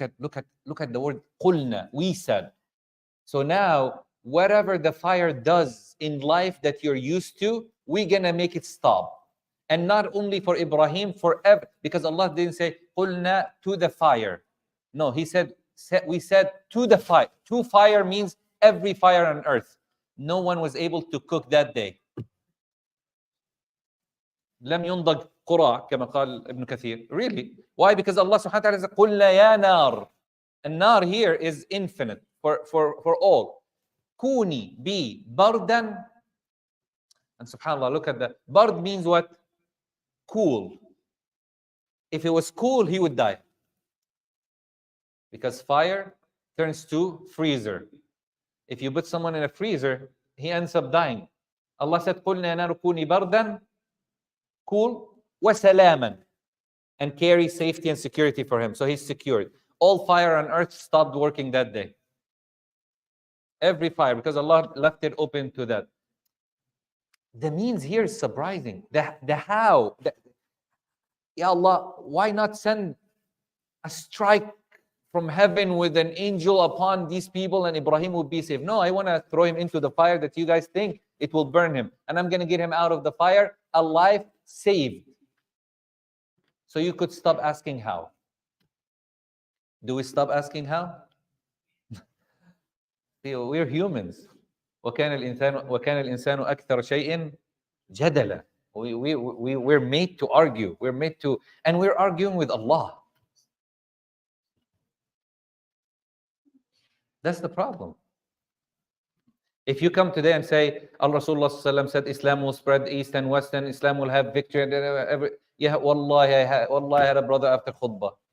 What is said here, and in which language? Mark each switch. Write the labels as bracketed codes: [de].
[en] Look at the word قُلْنَا. We said. So now, whatever the fire does in life that you're used to, we're gonna make it stop. And not only for Ibrahim, forever, because Allah didn't say قُلْنَا to the fire. No, He said we said to the fire. To fire means every fire on earth. No one was able to cook that day. [ar] لم ينضج قرع كما قال ابن كثير. [en] Really? Why? Because Allah subhanahu wa ta'ala said [ar] قُلْنَا يَا نَارُ. [en] And nar here is infinite for all. Kuni, be, bardan. And subhanAllah, look at that. Bard means what? Cool. If it was cool, he would die. Because fire turns to freezer. If you put someone in a freezer, he ends up dying. Allah said, [ar] قُلْنَا يَا نَارُ كُونِي بَرْدًا, cool, وَسَلَامًا. [en] and carry safety and security for him. So he's secured. All fire on earth stopped working that day. Every fire, because Allah left it open to that. The means here is surprising. The how. Ya Allah, why not send a strike from heaven with an angel upon these people and Ibrahim would be safe? No, I want to throw him into the fire that you guys think it will burn him. And I'm going to get him out of the fire alive, saved. So you could stop asking how. Do we stop asking how? We're humans. [ar] وكان الإنسان أكثر شيء جدلا. [en] We're made to argue. And we're arguing with Allah. That's the problem. If you come today and say, Rasulullah said Islam will spread east and west and Islam will have victory, yeah, wallahi, I had a brother after khutbah.